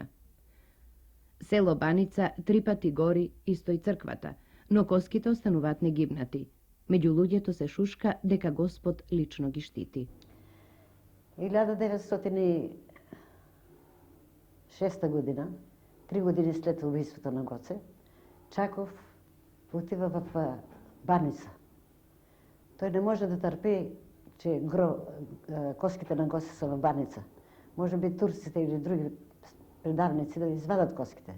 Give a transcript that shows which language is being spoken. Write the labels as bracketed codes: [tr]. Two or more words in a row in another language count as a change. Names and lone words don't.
[mk] Село Баница 3 пати гори исто и црквата, но коските остануваат негибнати. Меѓу луѓето се шушка дека Господ лично ги штити. [bg] 1906 година, 3 години след убийството на Гоце, Чаков отива в Баница. Той не може да търпи, че коските на Гоце са в Баница. [mk] Може би турците или други предавници да извадат коските.